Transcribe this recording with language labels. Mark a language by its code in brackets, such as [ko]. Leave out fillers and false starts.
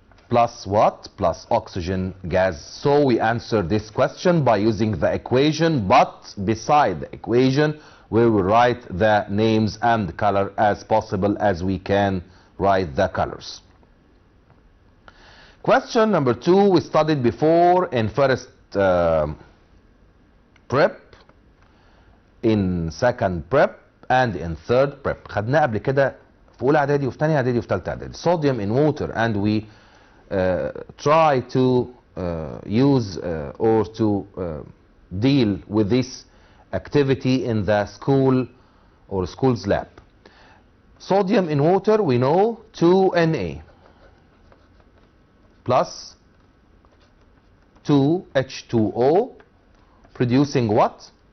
[en] Plus what? Plus oxygen gas. So we answer this question by using the equation, but beside the equation we will write the names and the color as possible as we can write the colors. Question number 2 we studied before in first prep, in second prep, and in third prep. [ar] خدناه قبل كده في اولى اعدادي وفي ثانيه اعدادي وفي ثالثه اعدادي. [en] Sodium in water, and we try to use or to deal with this activity in the school or school's lab. Sodium in water, we know 2Na plus 2H2O producing what?